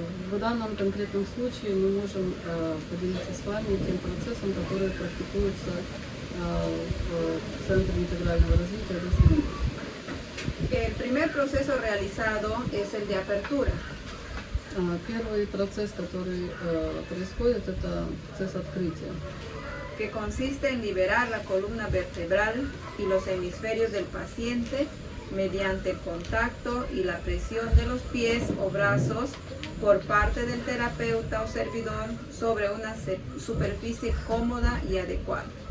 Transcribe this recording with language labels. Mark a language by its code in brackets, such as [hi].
[ru] В данном конкретном случае мы можем поделиться с вами тем процессом, который практикуется в Центре интегрального развития Dos Mundos. [es] El primer proceso realizado es el de apertura. [ru] Первый процесс, который происходит, это процесс открытия, [es] que consiste en liberar la columna vertebral y los hemisferios del paciente mediante el contacto y la presión de los pies o brazos por parte del terapeuta o servidor sobre una superficie cómoda y adecuada.